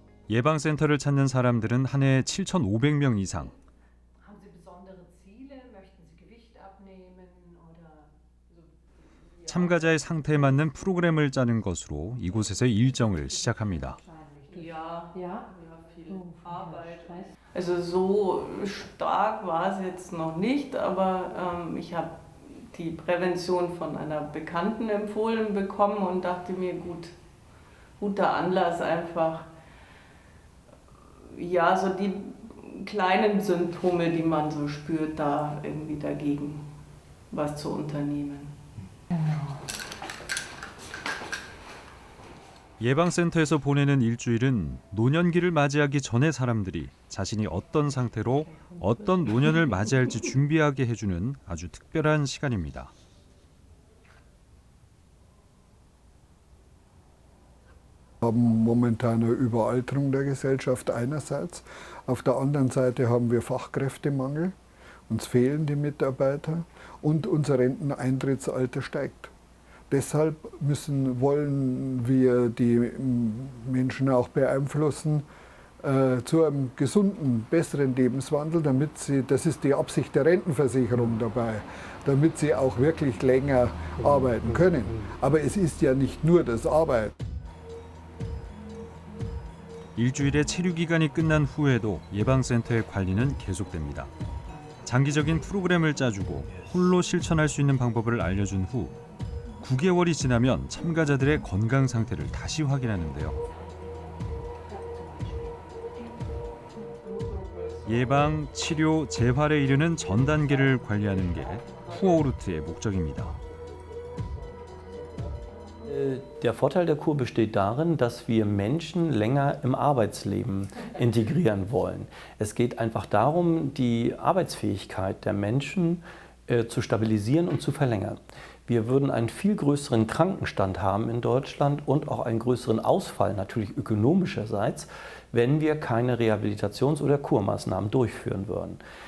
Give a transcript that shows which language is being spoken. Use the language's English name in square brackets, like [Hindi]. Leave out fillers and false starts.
[Korean] 예방센터를 찾는 사람들은 한 해 7,500명 이상. 참가자의 상태에 맞는 프로그램을 짜는 것으로 이곳에서의 일정을 시작합니다. [German] Also so stark war es jetzt noch nicht, aber ich habe die Prävention von einer Bekannten empfohlen bekommen und dachte mir, guter Anlass einfach, ja, so die kleinen Symptome, die man so spürt, da irgendwie dagegen was zu unternehmen. [Korean] 예방센터에서 보내는 일주일은 노년기를 맞이하기 전에 사람들이 자신이 어떤 상태로 어떤 노년을 맞이할지 준비하게 해주는 아주 특별한 시간입니다. [German] Wir haben momentan eine Überalterung der Gesellschaft einerseits. Auf der anderen Seite haben wir Fachkräftemangel. Uns fehlen die Mitarbeiter und unser Renteneintrittsalter steigt. Deshalb wollen wir die Menschen auch beeinflussen zu einem gesunden, besseren Lebenswandel, das ist die Absicht der Rentenversicherung dabei, damit sie auch wirklich länger arbeiten können. Aber es ist ja nicht nur das Arbeiten. [Korean] 일주일의 체류 기간이 끝난 후에도 예방센터의 관리는 계속됩니다. 장기적인 프로그램을 짜주고 홀로 실천할 수 있는 방법을 알려준 후 9개월이 지나면 참가자들의 건강 상태를 다시 확인하는데요. 예방, 치료, 재활에 이르는 전 단계를 관리하는 게 쿠어오르트의 목적입니다. [German] Der Vorteil der Kur besteht darin, dass wir Menschen länger im Arbeitsleben integrieren wollen. Es geht einfach darum, die Arbeitsfähigkeit der Menschen zu stabilisieren und zu verlängern. Wir würden einen viel größeren Krankenstand haben in Deutschland und auch einen größeren Ausfall, natürlich ökonomischerseits, wenn wir keine Rehabilitations- oder Kurmaßnahmen durchführen würden.